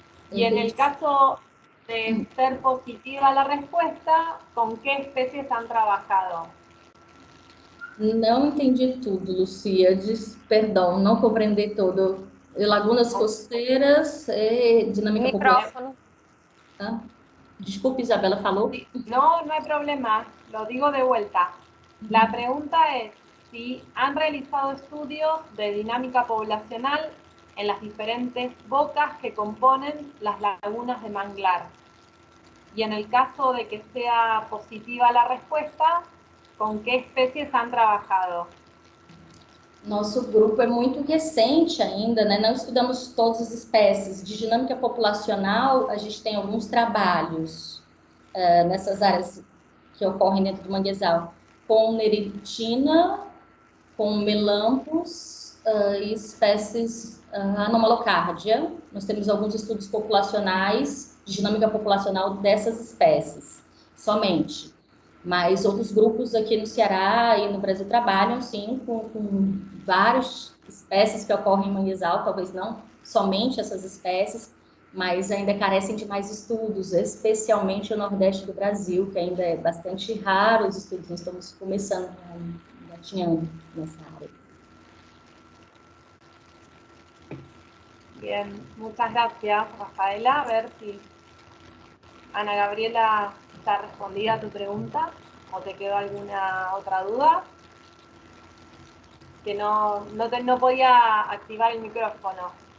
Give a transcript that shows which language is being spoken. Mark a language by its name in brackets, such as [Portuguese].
[Spanish] Y en el caso de ser positiva la respuesta, ¿con qué especies han trabajado? [Portuguese] Não entendi tudo, Lucia. Perdão, não compreendi tudo. Lagunas costeiras, dinâmica [Spanish] Micrófono. [Portuguese] popular. [Spanish] Disculpe, [Portuguese] Isabela, falou? [Spanish] No, no hay problema, lo digo de vuelta. La pregunta es si han realizado estudios de dinámica poblacional en las diferentes bocas que componen las lagunas de manglar. Y en el caso de que sea positiva la respuesta, ¿con qué especies han trabajado? [Portuguese] Nosso grupo é muito recente ainda, né? Não estudamos todas as espécies. De dinâmica populacional, a gente tem alguns trabalhos nessas áreas que ocorrem dentro do manguezal, com neritina, com melampus e espécies anomalocardia. Nós temos alguns estudos populacionais, de dinâmica populacional dessas espécies, somente. Mas outros grupos aqui no Ceará e no Brasil trabalham, sim, com várias espécies que ocorrem em manguezal, talvez não somente essas espécies, mas ainda carecem de mais estudos, especialmente o Nordeste do Brasil, que ainda é bastante raro os estudos, nós estamos começando, engatinhando nessa área. [Spanish] Bien, muchas gracias, Rafaela. A ver si Ana Gabriela está respondida a tu pregunta o te quedó alguna otra duda. Que no podía activar el micrófono.